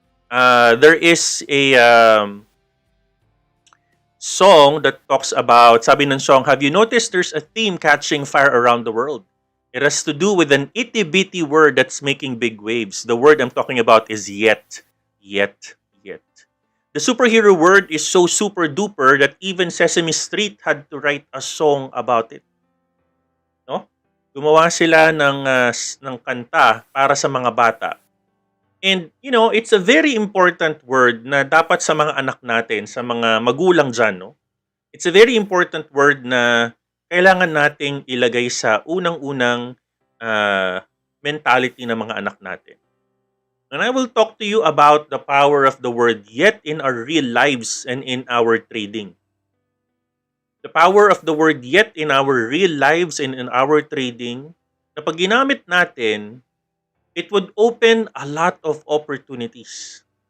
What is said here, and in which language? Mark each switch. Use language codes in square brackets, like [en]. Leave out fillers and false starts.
[en] There is a song that talks about, [tl] sabi ng [en] song, have you noticed there's a theme catching fire around the world? It has to do with an itty-bitty word that's making big waves. The word I'm talking about is yet. Yet. The superhero word is so super-duper that even Sesame Street had to write a song about it. No? [tl] Gumawa sila ng kanta para sa mga bata. [en] And, you know, it's a very important word [tl] na dapat sa mga anak natin, sa mga magulang dyan, no? [en] It's a very important word [tl] na kailangan nating ilagay sa unang-unang mentality ng mga anak natin. [en] And I will talk to you about the power of the word yet in our real lives and in our trading. The power of the word yet in our real lives and in our trading, [tl] na pag ginamit natin, [en] it would open a lot of opportunities.